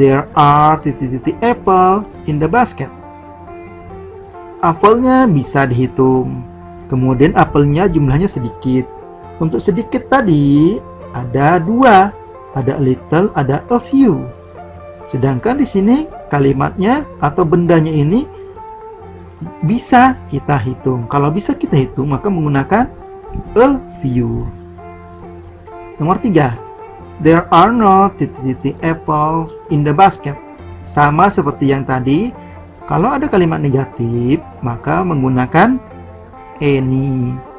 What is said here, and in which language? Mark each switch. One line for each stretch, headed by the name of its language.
English: There are apple in the basket.
Indonesian: Apelnya bisa dihitung. Kemudian apelnya jumlahnya sedikit. Untuk sedikit tadi ada 2. Ada a little, ada a few. Sedangkan di sini kalimatnya atau bendanya ini bisa kita hitung. Kalau bisa kita hitung maka menggunakan a few. Nomor 3.
English: There are no apples in the basket.
Indonesian: Sama seperti yang tadi, kalau ada kalimat negatif maka menggunakan any.